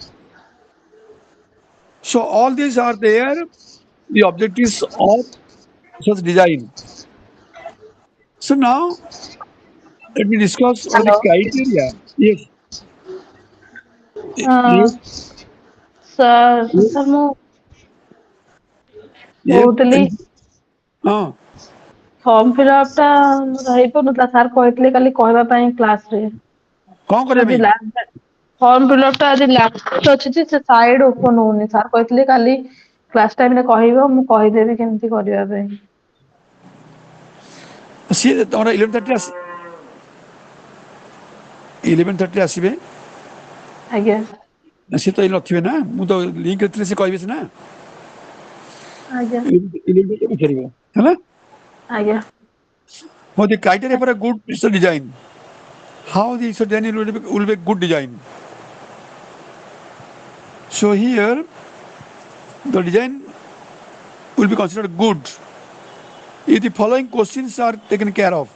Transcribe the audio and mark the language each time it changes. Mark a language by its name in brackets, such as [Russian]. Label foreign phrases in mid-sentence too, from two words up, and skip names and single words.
[English] So all these are there, the objectives of such design. So now let me discuss what the Hello. criteria. Yes. Uh, Yes. sir, [Odia] ମୁଁ [English] Yes. [Odia] କହୁଥିଲି ହଁ [English] form fillup [Odia] ଟା ମୋର ହେଇପାରୁନଥିଲା ସାର୍ କହିଥିଲେ କାଲି କହିବା ପାଇଁ କ୍ଲାସ ରେ କ'ଣ କରିବା ଆଜି ପାଇଁ? [English] last form fillup [Odia] ଟା ଆଜି ଲାଷ୍ଟ ଅଛି ଯେ ସେ [English] side open [Odia] ହଉନି ସାର୍ କହିଥିଲେ କାଲି [English] class time [Odia] ରେ କହିବ ମୁଁ କହିଦେବି କେମିତି କରିବା ପାଇଁ ସିଏ ତମର 11:30 ଆସିବେ। ଆଜ୍ଞା ସିଏ ତ ଏଇ ନଥିବେ ନା, ମୁଁ ତ ଲିଙ୍କରେ ଥିଲେ ସେ କହିବେ ସିନା। ଆଜ୍ଞା 11:30 ପଚାରିବ ହେଲା। ଆଜ୍ଞା [English] What the criteria for a good research design? How the research design will be good design? So here the design will be considered good if the following questions are taken care of.